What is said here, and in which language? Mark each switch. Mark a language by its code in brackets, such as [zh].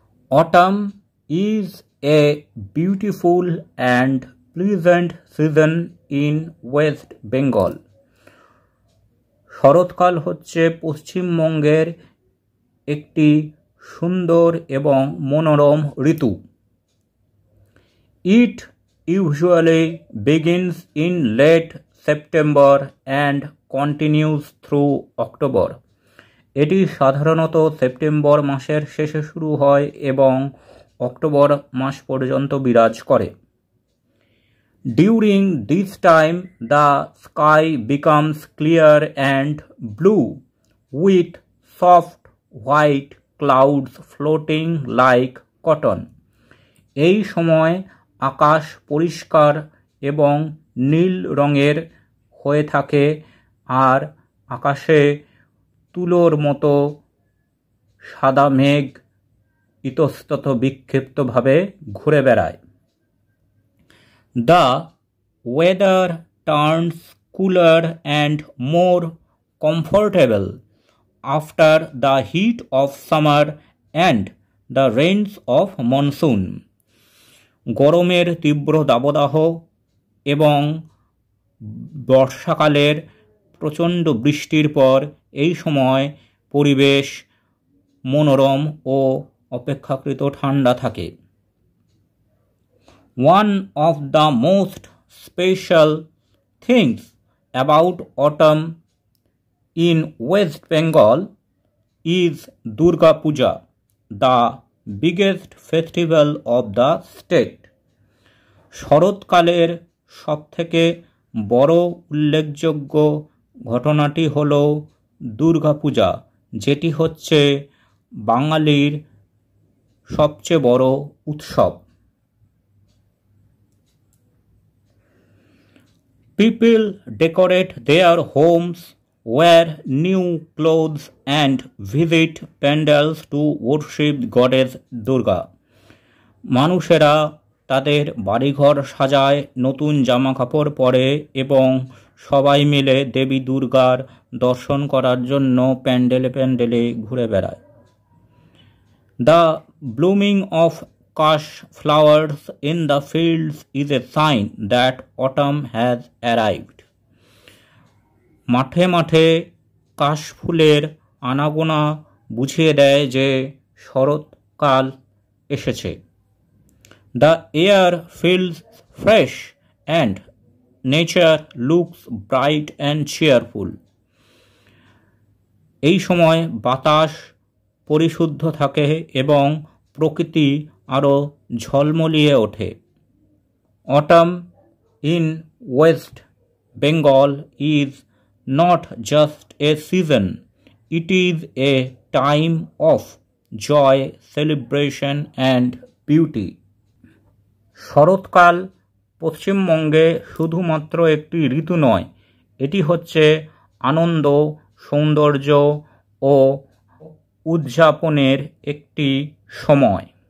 [en] Autumn is a beautiful and pleasant season in West Bengal. [bn] শরৎকাল হচ্ছে পশ্চিমবঙ্গের একটি সুন্দর এবং মনোরম ঋতু। [en] It usually begins in late September and continues through October. [bn] এটি সাধারণত সেপ্টেম্বর মাসের শেষে শুরু হয় এবং অক্টোবর মাস পর্যন্ত বিরাজ করে। [en] During this time, the sky becomes clear and blue with soft white clouds floating like cotton. [bn] এই সময় আকাশ পরিষ্কার এবং নীল রঙের হয়ে থাকে আর আকাশে তুলোর মতো সাদা মেঘ ইতস্তত বিক্ষিপ্তভাবে ঘুরে বেড়ায়। [en] The weather turns cooler and more comfortable after the heat of summer and the rains of monsoon. [bn] গরমের তীব্র দাবদাহ এবং বর্ষাকালের প্রচণ্ড বৃষ্টির পর এই সময় পরিবেশ মনোরম ও অপেক্ষাকৃত ঠান্ডা থাকে। [en] One of the most special things about autumn in West Bengal is Durga Puja, the biggest festival of the state. [bn] শরৎকালের সবথেকে বড় উল্লেখযোগ্য ঘটনাটি হল দুর্গা পূজা, যেটি হচ্ছে বাঙালির সবচেয়ে বড় উৎসব। [en] People decorate their homes, wear new clothes and visit pandals to worship goddess Durga. [bn] মানুষেরা তাদের বাড়িঘর সাজায়, নতুন জামা কাপড় পরে এবং সবাই মিলে দেবী দুর্গার দর্শন করার জন্য প্যান্ডেলে প্যান্ডেলে ঘুরে বেড়ায়। [en] The blooming of Kash flowers in the fields is a sign that autumn has arrived. [bn] মাঠে মাঠে কাশ ফুলের আনাগোনা বুঝিয়ে দেয় যে শরৎকাল এসেছে। [en] The air feels fresh and nature looks bright and cheerful. [bn] এই সময় বাতাস পরিশুদ্ধ থাকে এবং প্রকৃতি আরও ঝলমলিয়ে ওঠে। [en] Autumn in West Bengal is not just a season, it is a time of joy, celebration and beauty. [bn] শরৎকাল পশ্চিমবঙ্গে শুধুমাত্র একটি ঋতু নয়, এটি হচ্ছে আনন্দ, সৌন্দর্য ও উদযাপনের একটি সময়।